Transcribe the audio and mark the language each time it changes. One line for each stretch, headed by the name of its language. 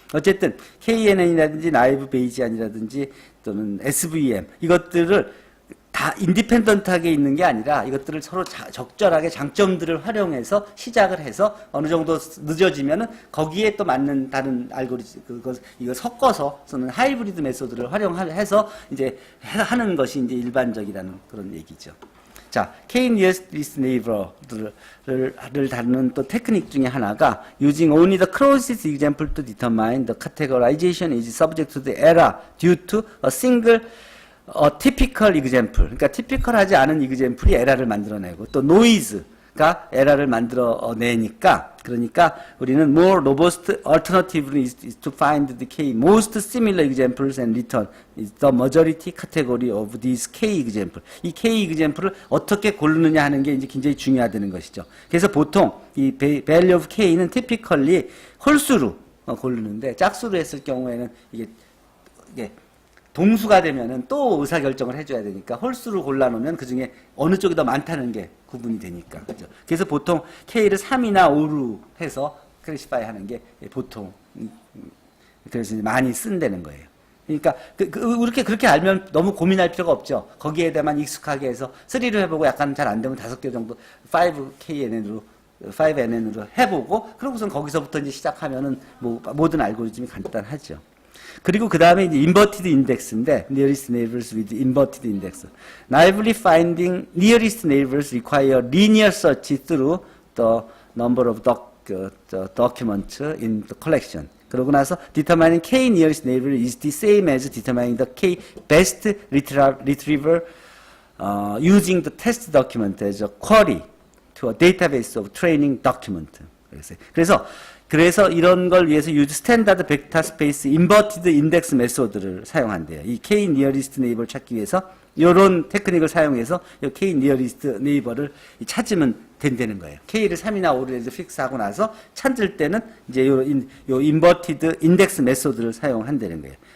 Korean: 어쨌든 KNN이라든지 나이브 베이지안이라든지 또는 SVM 이것들을 다 인디펜던트하게 있는 게 아니라 이것들을 서로 적절하게 장점들을 활용해서 시작을 해서 어느 정도 늦어지면은 거기에 또 맞는 다른 알고리즘 이거 섞어서 쓰는 하이브리드 메소드를 활용해서 이제 하는 것이 이제 일반적이라는 그런 얘기죠.
English: 자, K nearest neighbor를
Korean: 다루는 또 테크닉 중에 하나가
English: using only the closest example to determine the categorization is subject to the error due to a single typical example.
Korean: 그러니까 typical하지 않은 example이 에러를 만들어내고 또 noise가 에러를 만들어내니까, 그러니까 우리는
English: more robust alternative is to find the K most similar examples and return is the majority category of these K example.
Korean: 이 K example을 어떻게 고르느냐 하는 게 이제 굉장히 중요하다는 것이죠. 그래서 보통 이 value of K는 typically 홀수로 고르는데 짝수로 했을 경우에는 이게 동수가 되면은 또 의사결정을 해줘야 되니까 홀수를 골라놓으면 그 중에 어느 쪽이 더 많다는 게 구분이 되니까. 그죠? 그래서 보통 K를 3이나 5로 해서 클래시파이 하는 게 보통, 그래서 많이 쓴다는 거예요. 그러니까, 그렇게 알면 너무 고민할 필요가 없죠. 거기에 대해만 익숙하게 해서 3로 해보고 약간 잘 안 되면 5개 정도 5KNN으로, 5NN으로 해보고, 그러고선 거기서부터 이제 시작하면은 뭐, 모든 알고리즘이 간단하죠. 그리고 그 다음에 이제
English: inverted index인데, nearest neighbors with inverted index. Naively finding nearest neighbors require linear search through the number of documents in the collection.
Korean: 그러고 나서
English: determining k nearest neighbor is the same as determining the k best retriever using the test document as a query to a database of training document.
Korean: 그래서 이런 걸 위해서 use 스탠다드 벡터 스페이스 인버티드 인덱스 메소드를 사용한대요. 이 k nearest neighbor 찾기 위해서 이런 테크닉을 사용해서 이 k nearest neighbor를 찾으면 된다는 거예요. k를 3이나 5로 해서 픽스하고 나서 찾을 때는 이제 요 인버티드 인덱스 메소드를 사용한다는 거예요.